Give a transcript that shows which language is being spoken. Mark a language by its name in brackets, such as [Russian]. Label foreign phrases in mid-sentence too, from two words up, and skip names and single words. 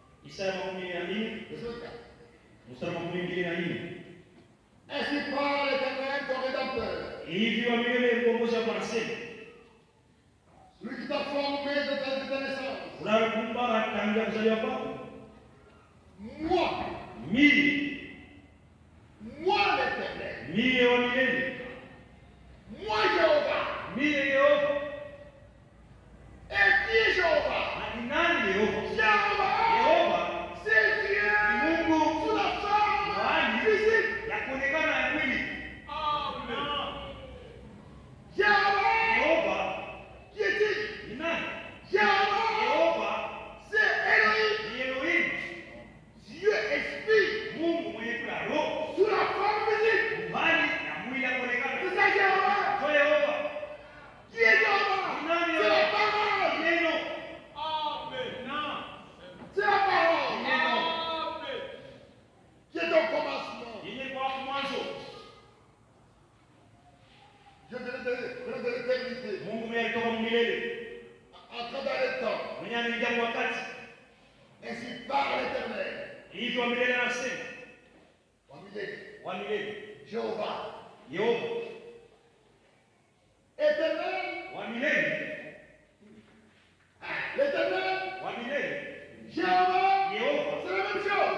[Swahili] Isaya 24 mstari wa 24. [French] Ainsi parle l'Éternel, ton rédempteur. [Swahili] Hivi wa milele mkombozi wako anasema, [French] Celui qui t'a formé de ta naissance. [Swahili] unakumba tangia kuzaliwa kwako. [French] Moi, moi l'Éternel. [Swahili] Mie wa milele. [French] Moi Jéhovah. [Swahili] Mie Yehova. [French] Et qui est Jéhovah? [Swahili] Ni nani Yehova? [French] Jéhovah. [Swahili] Yehova [French] C'est Dieu. [Swahili] Mungu [French] Sous la forme physique. [Swahili] ya kuonekana ya mwili. [French] Jéhovah. [Swahili] Yehova [French] Qui est-il? [Swahili] ni nani? [French] Jéhovah. [Swahili] Yehova [French] C'est Elohim. [Swahili] ni Elohim. [French] Dieu esprit. [Swahili] Mungu mwenye kula roho. [French] Sous la forme physique. [Swahili] Mbali ya mwili ya kuonekana. [French] C'est ça Jéhovah. [Swahili] Kwa Yehova. [French] Qui est Jéhovah? [Swahili] Nani [French] C'est la [Swahili] Yehova? [French] parole. [Swahili] Neno. [French] C'est la parole. [Swahili] Neno. [French] Qui est au commencement. [Swahili] Yenye kwa mwanzo. [French] Dieu de l'éternité. [Swahili] Mungu mwenye alitoka milele. [French] Entrant dans les temps. [Swahili] Mwenye anaingia kwa wakati. [French] Ainsi parle l'Éternel. [Swahili] Hivyo wa milele anasema. Wa milele. Jéhovah. Yehova. [French] Éternel. [Swahili] Wa milele. [French] L'Éternel. [Swahili] Wa milele. [French] Jéhovah. [Swahili] Yehova. [French] C'est la même chose.